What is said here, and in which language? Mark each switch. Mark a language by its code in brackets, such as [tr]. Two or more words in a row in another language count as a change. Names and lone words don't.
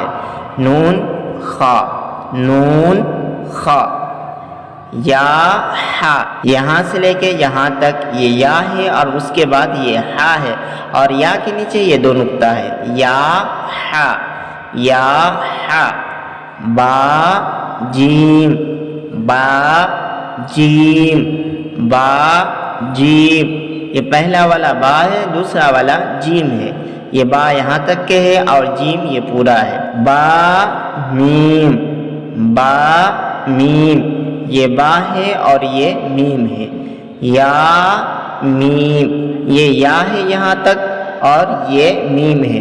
[ur] نون خا، نون خا۔ یا ہا، یہاں سے لے کے یہاں تک یہ یا ہے اور اس کے بعد یہ ہا ہے اور یا کے نیچے یہ دو نقطہ ہے۔ یا ہا، یا ہا۔ با جیم، با جیم، با جیم۔ یہ پہلا والا با ہے، دوسرا والا جیم ہے۔ یہ با یہاں تک کے ہے اور جیم یہ پورا ہے۔ با میم، با میم۔ یہ با ہے اور یہ میم ہے۔ یا میم، یہ یا ہے یہاں تک اور یہ میم ہے۔